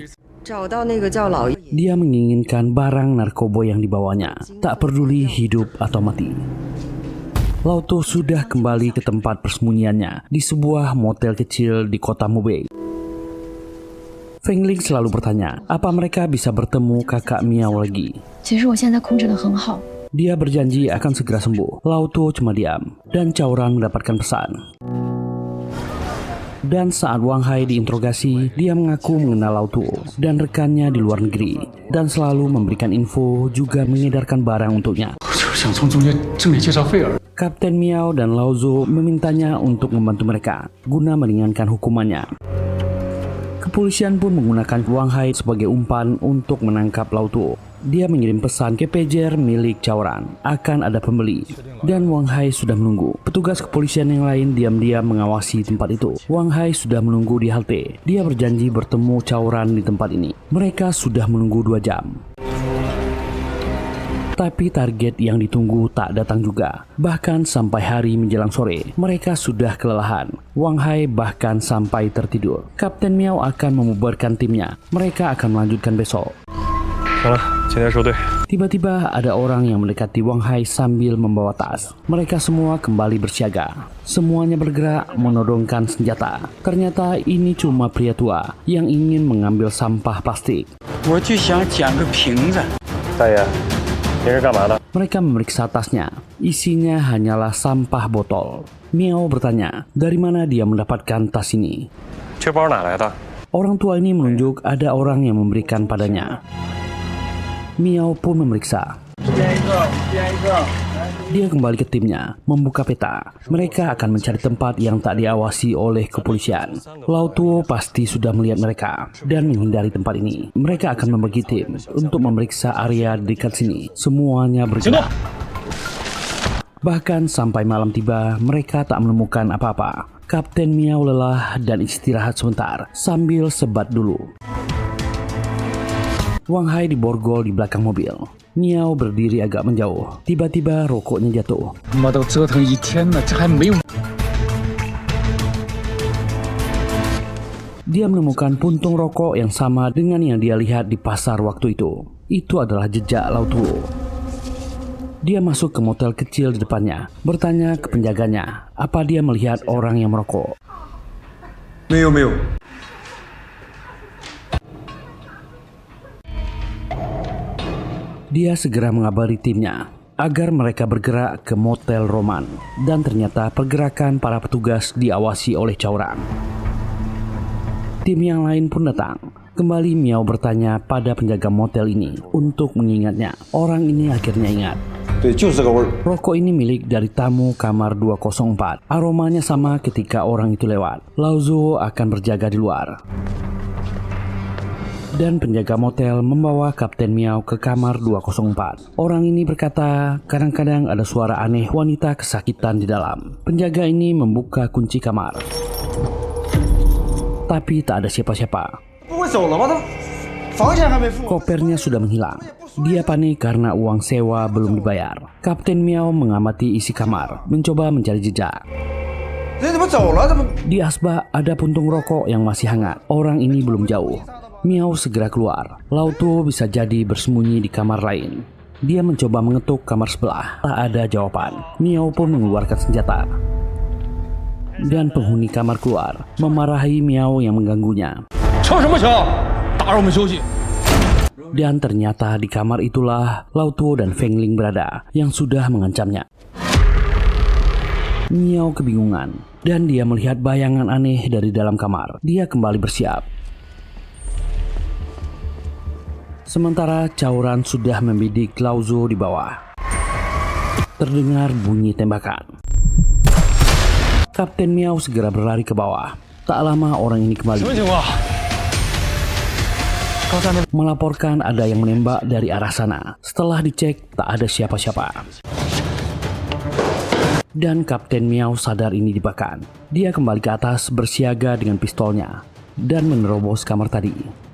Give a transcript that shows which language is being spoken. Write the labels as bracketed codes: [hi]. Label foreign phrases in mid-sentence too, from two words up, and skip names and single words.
[id] Dia menginginkan barang narkoba yang dibawanya, tak peduli hidup atau mati. Lao Tuo sudah kembali ke tempat persembunyiannya di sebuah motel kecil di kota Mobe. Feng Ling selalu bertanya, apa mereka bisa bertemu kakak Miao lagi. [zh] 其实我现在控制得很好。 [id] Dia berjanji akan segera sembuh. Lao Tuo cuma diam, dan Cao Ran mendapatkan pesan. Dan saat Wang Hai diinterogasi, dia mengaku mengenal Lao Tuo dan rekannya di luar negeri, dan selalu memberikan info juga mengedarkan barang untuknya. [zh] 就是想从中间挣点介绍费而已。 [id] Kapten Miao dan Lao Zuo memintanya untuk membantu mereka guna meringankan hukumannya. Kepolisian pun menggunakan Wang Hai sebagai umpan untuk menangkap Lao Tuo. Dia mengirim pesan ke pager milik Cao Ran akan ada pembeli, dan Wang Hai sudah menunggu. Petugas kepolisian yang lain diam-diam mengawasi tempat itu. Wang Hai sudah menunggu di halte. Dia berjanji bertemu Cao Ran di tempat ini. Mereka sudah menunggu 2 jam. Tapi target yang ditunggu tak datang juga. Bahkan sampai hari menjelang sore, mereka sudah kelelahan. Wang Hai bahkan sampai tertidur. Kapten Miao akan membubarkan timnya. Mereka akan melanjutkan besok. [zh] 行了，今天收队。 [id] Tiba-tiba ada orang yang mendekati Wang Hai sambil membawa tas. Mereka semua kembali bersiaga. Semuanya bergerak menodongkan senjata. Ternyata ini cuma pria tua yang ingin mengambil sampah plastik. [zh] 我就想捡个瓶子。大爷，您是干嘛的？ [id] Mereka memeriksa tasnya. Isinya hanyalah sampah botol. Miao bertanya, dari mana dia mendapatkan tas ini? [zh] 这包哪来的？ [id] Orang tua ini menunjuk ada orang yang memberikan padanya. Miao pun memeriksa. Dia kembali ke timnya, membuka peta. Mereka akan mencari tempat yang tak diawasi oleh kepolisian. Lao Tuo pasti sudah melihat mereka dan menghindari tempat ini. Mereka akan membagi tim untuk memeriksa area di dekat sini. Semuanya bergerak. Bahkan sampai malam tiba, mereka tak menemukan apa-apa. Kapten Miao lelah dan istirahat sebentar sambil sebat dulu. Wang Hai diborgol di belakang mobil. Miao berdiri agak menjauh. Tiba-tiba rokoknya jatuh. [zh] 妈都折腾一天了，这还没有。 [id] Dia menemukan puntung rokok yang sama dengan yang dia lihat di pasar waktu itu. Itu adalah jejak Lao Tuo. Dia masuk ke motel kecil di depannya, bertanya ke penjaganya, apa dia melihat orang yang merokok. [zh] 没有没有。 [id] Dia segera mengabari timnya agar mereka bergerak ke motel Roman, dan ternyata pergerakan para petugas diawasi oleh Cao Ran. Tim yang lain pun datang. Kembali Miao bertanya pada penjaga motel ini untuk mengingatnya. Orang ini akhirnya ingat. [zh] 对，就是这个味儿。 [id] Rokok ini milik dari tamu kamar 204. Aromanya sama ketika orang itu lewat. Lao Zuo akan berjaga di luar. Dan penjaga motel membawa Kapten Miao ke kamar 204. Orang ini berkata, kadang-kadang ada suara aneh wanita kesakitan di dalam. Penjaga ini membuka kunci kamar. Tapi tak ada siapa-siapa. [zh] 不会走了吗？他房钱还没付。 [id] Kopernya sudah menghilang. Dia panik karena uang sewa belum dibayar. Kapten Miao mengamati isi kamar, mencoba mencari jejak. [zh] 人怎么走了？怎么？ [id] Di asbak ada puntung rokok yang masih hangat. Orang ini belum jauh. Miao segera keluar. Lao Tuo bisa jadi bersembunyi di kamar lain. Dia mencoba mengetuk kamar sebelah. Tak ada jawaban. Miao pun mengeluarkan senjata. Dan penghuni kamar keluar, memarahi Miao yang mengganggunya. [zh] 吵什么吵？打扰我们休息。 [id] Dan ternyata di kamar itulah Lao Tuo dan Feng Ling berada yang sudah mengancamnya. Miao kebingungan dan dia melihat bayangan aneh dari dalam kamar. Dia kembali bersiap. Sementara Cao Ran sudah membidik Lao Zuo di bawah. Terdengar bunyi tembakan. Kapten Miao segera berlari ke bawah. Tak lama orang ini kembali. [zh] 什么情况？ [id] Melaporkan ada yang menembak dari arah sana. Setelah dicek, tak ada siapa-siapa. Dan Kapten Miao sadar ini jebakan. Dia kembali ke atas bersiaga dengan pistolnya dan menerobos kamar tadi.